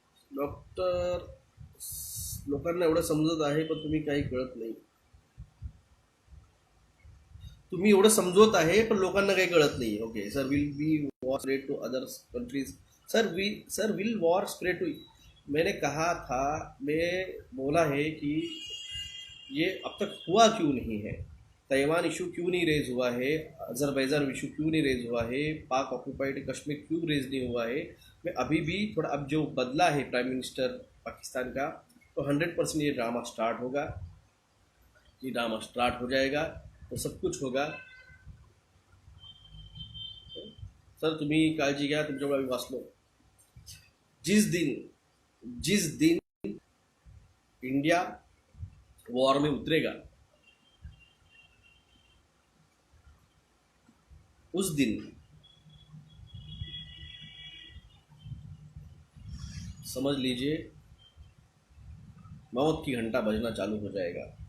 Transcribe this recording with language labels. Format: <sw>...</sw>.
<mr>Doctor लोकांना एवढं समजत आहे, पण तुम्ही काही कळत नाही. तुम्ही एवढं समजवत आहे पण लोकांना काही कळत नाही.</mr> <en>Okay sir, will be war spread to other countries. Sir will war spread to,</en> <hi>मैंने कहा था, मैं बोला है कि ये अब तक हुआ क्यों नहीं है. ताइवान इशू क्यों नहीं रेज हुआ है, अजरबैजान इशू क्यों नहीं रेज हुआ है, पाक ऑक्यूपाइड कश्मीर क्यों रेज नहीं हुआ है. मैं अभी भी थोड़ा, अब जो बदला है प्राइम मिनिस्टर पाकिस्तान का, तो 100% ये ड्रामा स्टार्ट होगा. ये ड्रामा स्टार्ट हो जाएगा तो सब कुछ होगा.</hi> <mr>सर तुम्ही काळजी घ्या, तुमच्याकडे आम्ही वाचलो.</mr> <hi>जिस दिन इंडिया वॉर में उतरेगा, उस दिन समझ लीजिए मौत की घंटा बजना चालू हो जाएगा.</hi>